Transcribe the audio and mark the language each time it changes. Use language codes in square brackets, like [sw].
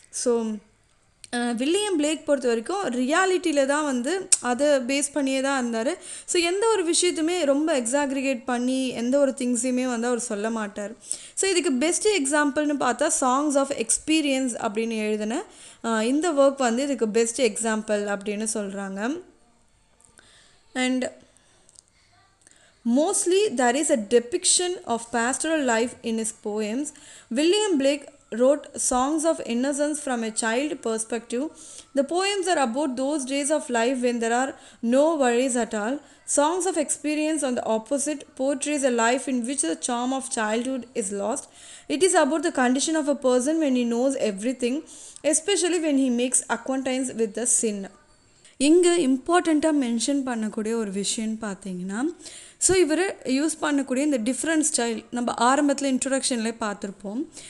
[ta] So William Blake பொறுத்த வரைக்கும் ரியாலிட்டியில் தான் வந்து அதை பேஸ் பண்ணியே தான் இருந்தார். ஸோ எந்த ஒரு விஷயத்தையுமே ரொம்ப எக்ஸாக்ரிகேட் பண்ணி எந்த ஒரு திங்ஸையுமே வந்து அவர் சொல்ல மாட்டார். ஸோ இதுக்கு பெஸ்ட் எக்ஸாம்பிள்னு பார்த்தா சாங்ஸ் ஆஃப் எக்ஸ்பீரியன்ஸ் அப்படின்னு எழுதின இந்த ஒர்க் வந்து இதுக்கு பெஸ்ட் எக்ஸாம்பிள் அப்படின்னு சொல்கிறாங்க. [en] And mostly there is a depiction of pastoral life in his poems. William Blake wrote songs of innocence from a child perspective. The poems are about those days of life when there are no worries at all. Songs of experience, on the opposite, portrays a life in which the charm of childhood is lost. It is about the condition of a person when he knows everything, especially when he makes acquaintance with the sin. [ta] இங்கே இம்பார்ட்டண்ட்டாக mention பண்ணக்கூடிய ஒரு விஷயம்னு பார்த்தீங்கன்னா, so இவர் use பண்ணக்கூடிய இந்த [en] different style [ta] நம்ம ஆரம்பத்தில் இன்ட்ரொடக்ஷன்லேயே பார்த்துருப்போம்.